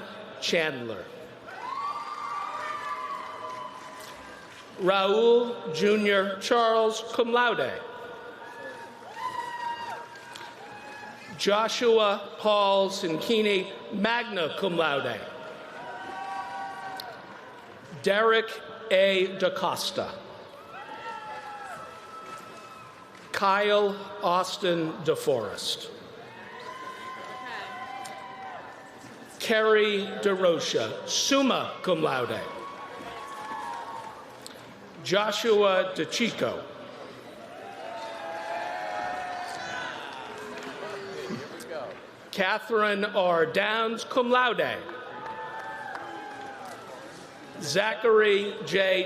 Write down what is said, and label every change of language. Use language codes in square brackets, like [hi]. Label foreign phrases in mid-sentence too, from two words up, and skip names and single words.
[en] Chandler. Raul Jr. Charles, [la] cum laude. [en] Joshua Paul Sinkini, [la] magna cum laude. [en] Derek A. DaCosta. Kyle Austin DeForest. Kerry DeRocha, [la] summa cum laude. [en] Joshua DeChico. Catherine R. Downs, [la] cum laude. [en] Zachary J.